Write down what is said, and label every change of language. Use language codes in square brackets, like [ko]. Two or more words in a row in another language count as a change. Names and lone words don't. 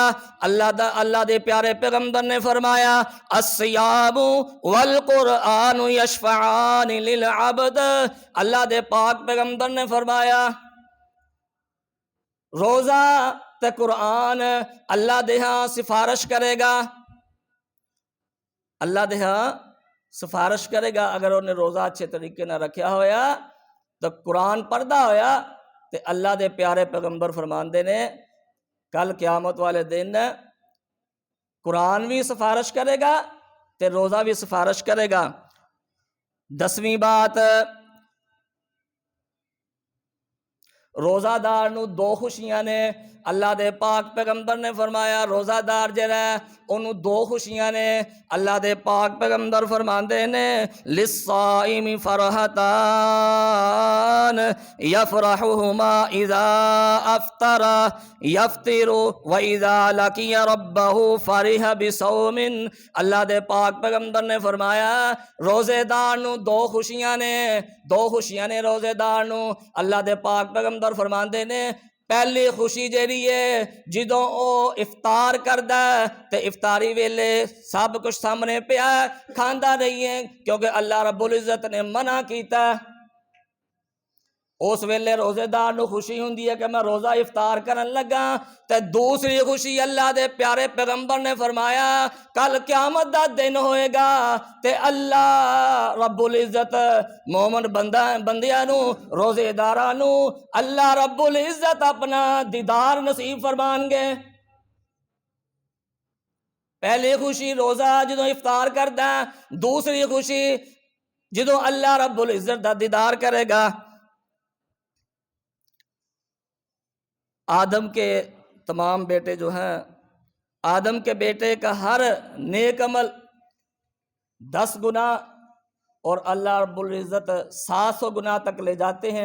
[pa] اللہ دے پیارے پیغمبر نے فرمایا [ar] الصیام والقرآن یشفعان للعبد۔ [pa] اللہ دے پاک پیغمبر نے فرمایا روزہ تے قرآن اللہ دے ہاں سفارش کرے گا، اللہ دے ہاں سفارش کرے گا۔ اگر انہیں روزہ اچھے طریقے نہ رکھیا ہویا تو قرآن پڑھدا ہویا تے اللہ دے پیارے پیغمبر فرماندے نے کل قیامت والے دن قرآن بھی سفارش کرے گا تے روزہ بھی سفارش کرے گا۔ 10ویں بات روزہ دار نو دو خوشیاں نے، اللہ دے پاک پیغمبر نے فرمایا روزہ دار جڑا ہے انہوں دو خوشیاں نے۔ اللہ دے پاک پیغمبر فرماندے نے [ar] للصائم فرحتان یفرحہما اذا افطر یفطر واذا لقی ربہ فرح بصوم۔ [pa] اللہ دے پاک پیغمبر نے فرمایا روزے دار نو دو خوشیاں نے، دو خوشیاں نے روزے دار نو۔ اللہ دے پاک پیغمبر فرماندے نے پہلی خوشی جیڑی ہے جدوں او افطار کردا ہے تے افطاری ویلے سب کچھ سامنے پیا کھاندا نہیں ہے کیونکہ اللہ رب العزت نے منع کیتا ہے۔ اس ویلے روزے دار نو خوشی ہوندی ہے کہ میں روزہ افطار کرن لگا۔ تے دوسری خوشی اللہ دے پیارے پیغمبر نے فرمایا کل قیامت دا دن ہوئے گا تے اللہ رب العزت مومن بندیاں نو روزے داراں نو اللہ رب العزت اپنا دیدار نصیب فرمان گے۔ پہلی خوشی روزہ جدوں افطار کردا ہے، دوسری خوشی جدوں اللہ رب العزت دا دیدار کرے گا۔ [ur] آدم کے تمام بیٹے جو ہیں، آدم کے بیٹے کا ہر نیک عمل 10 گنا اور اللہ رب العزت 700 گنا تک لے جاتے ہیں۔